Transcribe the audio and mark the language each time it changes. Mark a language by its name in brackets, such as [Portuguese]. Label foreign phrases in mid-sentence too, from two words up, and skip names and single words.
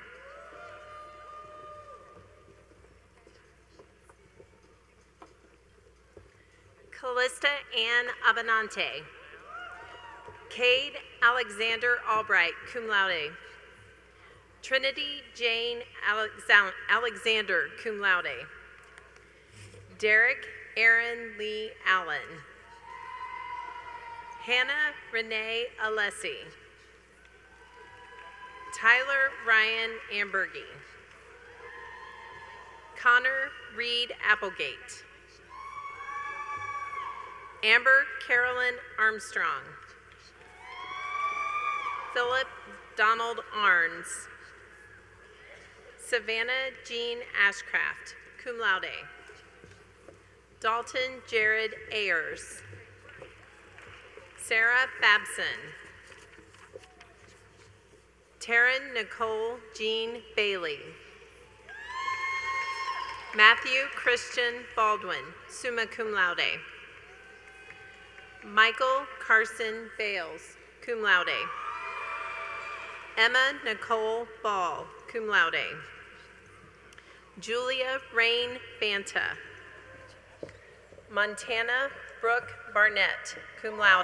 [English] Callista Ann Abenante. Cade Alexander Albright, [Latin] cum laude. [English] Trinity Jane Alexander, [Latin] cum laude. [English] Derek Aaron Lee Allen. Hannah Renee Alessi. Tyler Ryan Ambergy. Connor Reed Applegate. Amber Carolyn Armstrong. Philip Donald Arns. Savannah Jean Ashcraft, [Latin] cum laude. [English] Dalton Jared Ayers. Sarah Babson. Taryn Nicole Jean Bailey. Matthew Christian Baldwin, [Latin] summa cum laude. [English] Michael Carson Bales, [Latin] cum laude. [English] Emma Nicole Ball, [Latin] cum laude. [English] Julia Rain Banta. Montana Brooke Barnett, [Latin] cum laude.